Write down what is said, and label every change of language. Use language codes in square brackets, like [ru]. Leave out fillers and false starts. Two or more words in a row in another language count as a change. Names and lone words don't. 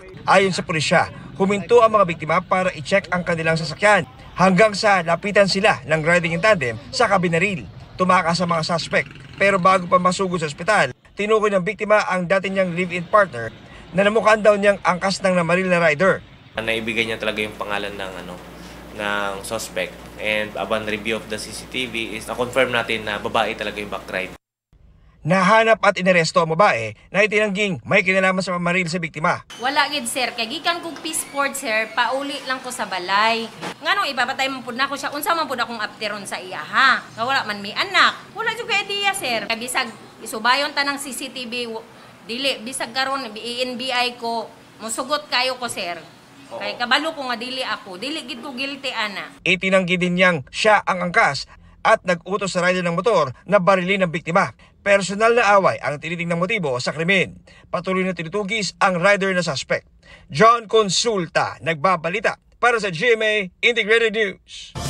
[tl] Ayon sa pulisya, huminto ang mga biktima para i-check ang kanilang sasakyan hanggang sa lapitan sila ng [en] riding in tandem [tl] sa kabinaril. Tumakas sa mga suspect pero bago pa masugod sa ospital, tinukoy ng biktima ang dati niyang [en] live-in partner [tl] na namukhaan daw niyang angkas ng namaril na rider. Naibigay niya talaga yung pangalan ng suspect, [en] and upon review of the CCTV is [tl] na-confirm natin na babae talaga yung backride. Nahanap at inaresto ang babae na itinangging may kinalaman sa pamaril sa biktima. [ceb] Wala gid sir, kay gikan kog P-Sport sir, pauli lang ko sa balay. Nganong ipapatay man pud nako siya, unsa man pud akong apteron sa iya ha. Nga wala man mi anak. Wala jud kay idea sir. Kay bisag isubayon tanang CCTV dili bisag karon i-NBI ko, musugot kayo ko sir. Kay kabalo ko nga dili ako, dili gid ko guilty ana. [tl] Itinanggi din niyang siya ang angkas at nag-utos sa rider ng motor na barilin ng biktima. Personal na away ang tinitingnan motibo sa krimen. Patuloy na tinutugis ang rider na suspect. John Consulta, nagbabalita para sa GMA Integrated News.